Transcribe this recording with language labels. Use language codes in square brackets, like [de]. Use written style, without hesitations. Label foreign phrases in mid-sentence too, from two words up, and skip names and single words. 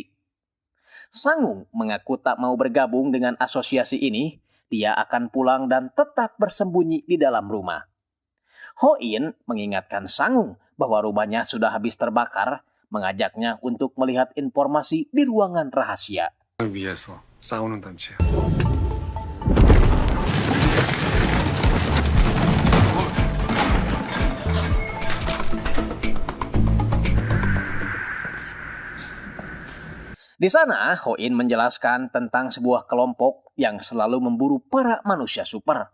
[id] Sangung mengaku tak mau bergabung dengan asosiasi ini, dia akan pulang dan tetap bersembunyi di dalam rumah. Ho-in mengingatkan Sangung bahwa rumahnya sudah habis terbakar, mengajaknya untuk melihat informasi di ruangan rahasia. [ko] 위해서 싸우는 단체야. [id] Di sana, Ho-in menjelaskan tentang sebuah kelompok yang selalu memburu para manusia super.